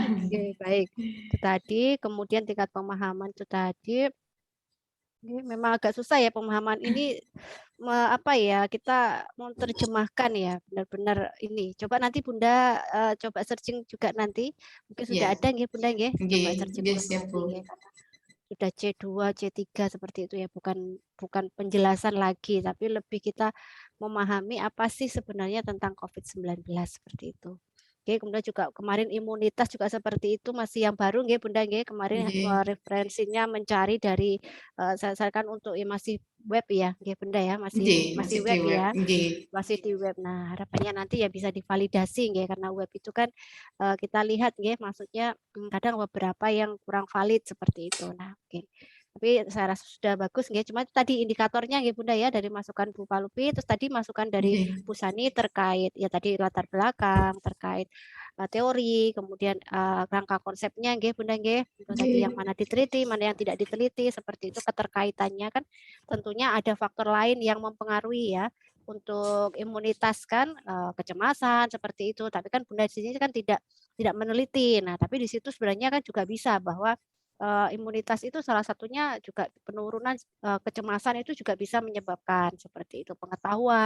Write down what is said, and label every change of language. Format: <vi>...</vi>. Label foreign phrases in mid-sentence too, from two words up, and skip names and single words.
<id>Baik. Itu tadi kemudian tingkat pemahaman itu tadi memang agak susah ya pemahaman ini apa ya kita menerjemahkan ya benar-benar ini. Coba nanti Bunda coba searching juga nanti mungkin sudah ada nggih Bunda nggih. Coba searching nanti sudah C2, C3 seperti itu ya, bukan penjelasan lagi, tapi lebih kita memahami apa sih sebenarnya tentang COVID-19 seperti itu. Kemudian juga kemarin imunitas juga seperti itu, masih yang baru nggih Bunda nggih, kemarin referensinya mencari dari saya kan untuk masih web ya nggih Bunda ya, masih web ya. Masih di web. Nah, harapannya nanti ya bisa divalidasi nggih, karena web itu kan kita lihat nggih, maksudnya kadang beberapa yang kurang valid seperti itu. Nah, oke. Tapi saya rasa sudah bagus nggih, cuma tadi indikatornya nggih Bunda ya, dari masukan Bu Palupi, terus tadi masukan dari Bu Sani terkait ya tadi latar belakang, terkait teori, kemudian rangka konsepnya nggih Bunda nggih, itu tadi yang mana diteliti, mana yang tidak diteliti, seperti itu keterkaitannya kan tentunya ada faktor lain yang mempengaruhi ya. Untuk imunitas kan kecemasan seperti itu, tapi kan Bunda di sini kan tidak meneliti. Nah, tapi di situ sebenarnya kan juga bisa bahwa imunitas itu salah satunya juga penurunan kecemasan itu juga bisa menyebabkan seperti itu pengetahuan.</id>